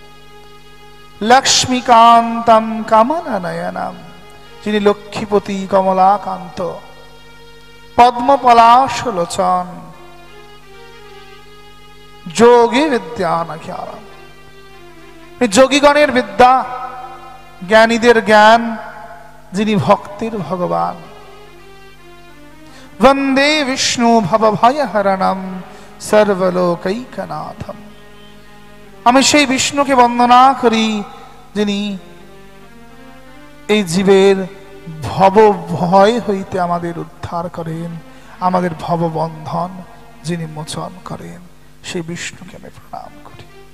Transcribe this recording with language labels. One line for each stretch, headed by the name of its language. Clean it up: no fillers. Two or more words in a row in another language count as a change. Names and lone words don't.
Sanskrit: লক্ষ্মীকান্তম কমলনয়নম,
Bangla: যিনি লক্ষ্মীপতি কমলাকান্ত।
Sanskrit: পদ্মপলাশ লোচন, যোগী বিদ্যানজ্ঞানম,
Bangla: যোগীগণের বিদ্যা, জ্ঞানীদের জ্ঞান, যিনি ভক্তির ভগবান।
Sanskrit: वंदे विष्णु भवभयहरणम सर्वलोकैकनाथम,
Bangla: আমি সেই বিষ্ণুকে বন্দনা করি যিনি এই জীবের ভব ভয় হইতে আমাদের উদ্ধার করেন, আমাদের ভববন্ধন যিনি মোচন করেন, সেই বিষ্ণুকে আমি প্রণাম করি।